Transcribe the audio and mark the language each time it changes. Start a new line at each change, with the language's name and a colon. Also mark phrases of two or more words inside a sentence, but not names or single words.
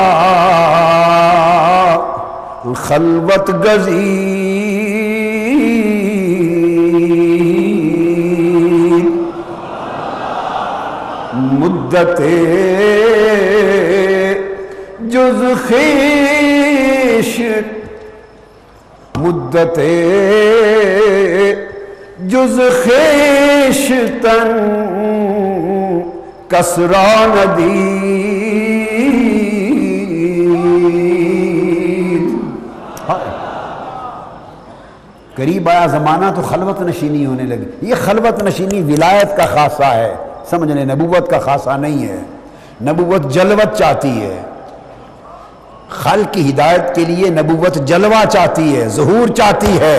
Persian: خلوت گزید، مدت جز خیش، مدت جز خیشتن کسرا ندید،
Urdu: قریب آیا زمانہ تو خلوت نشینی ہونے لگی۔ یہ خلوت نشینی ولایت کا خاصہ ہے، سمجھ لیں، نبوت کا خاصہ نہیں ہے۔ نبوت جلوت چاہتی ہے، خلق کی ہدایت کے لیے نبوت جلوہ چاہتی ہے، ظہور چاہتی ہے۔